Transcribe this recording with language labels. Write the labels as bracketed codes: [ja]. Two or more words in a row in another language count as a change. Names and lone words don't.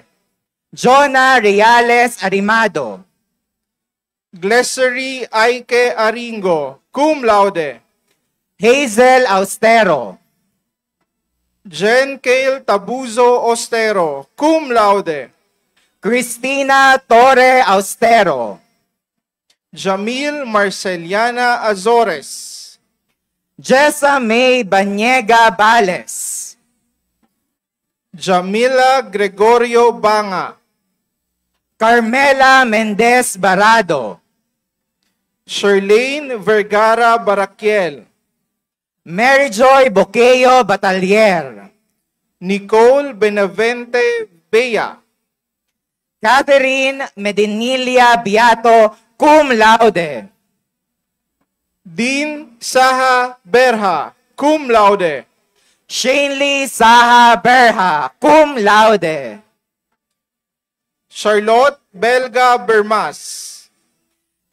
[en] Jonah Reales Arimado. Glessery Aike Aringo, [la] cum laude. [en] Hazel Austero. Jen Kale Tabuzo Ostero, [la] cum laude. [en] Cristina Torre Austero. Jamil Marceliana Azores. Jessa May Banyega Bales. Jamila Gregorio Banga. Carmela Mendez Barado. Sherlane Vergara Baraquiel. Mary Joy Boqueyo Batalier. Nicole Benavente Bea. Catherine Medinilia Biato, [la] cum laude. [en] Dean Saha Berha, [la] cum laude. [en] Shanley Saha Berha, [la] cum laude. [en] Charlotte Belga Bermas.